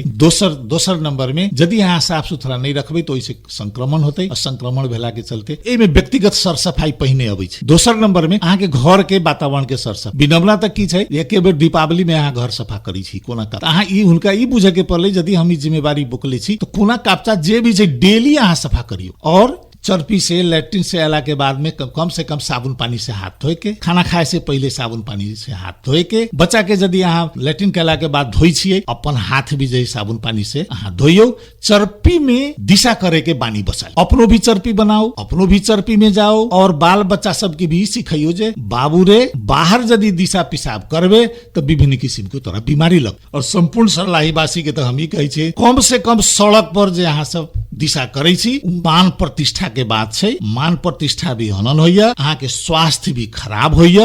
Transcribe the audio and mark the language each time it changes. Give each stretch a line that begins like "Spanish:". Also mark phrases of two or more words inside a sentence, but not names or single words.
Maithili: दोसर नंबर में यदि अहाँ साफ सुथरा नहीं रखबै तो ओइसे संक्रमण होतै, और संक्रमण भेला के चलते एमे व्यक्तिगत सर सफाई पहिने अबै छै। दोसर नंबर में अहाँ के घर के वातावरण के सर सफाई, विनम्रता तक की छै, एके बेर दीपावली में अहाँ घर सफा करै छी कोना का, अहाँ ई हुनका ई बुझे के पड़लै यदि हम ई जिम्मेवारी बुकले छी तो कोना कापचा जे भी छै डेली अहाँ सफा करियो। और चर्पी से लैट्रिन से अला के बाद में कम से कम साबुन पानी से हाथ धोए के, खाना खाए से पहले साबुन पानी से हाथ धोए के, बच्चा के यदि अहाँ लैट्रिन कैला के बाद धोई छिए अपन हाथ भी जै साबुन पानी से अहाँ धोइयो। चर्पी में दिशा करे के बानी बसाई, अपनो भी चर्पी बनाओ, अपनो भी चर्पी में जाओ और बाल बच्चा सबके भी सिखाइयो जे बाबू रे बाहर यदि दिशा पेशाब करबे तो विभिन्न किसिम के तोरा बीमारी लग। और संपूर्ण सर्लाहीवासी के तो हम ही कहै छै कम से कम सड़क पर जे अहाँ सब दिशा करै छी मान प्रतिष्ठा के बात छै, मान प्रतिष्ठा भी हनन होइया, अहाँ के स्वास्थ्य भी खराब होइया।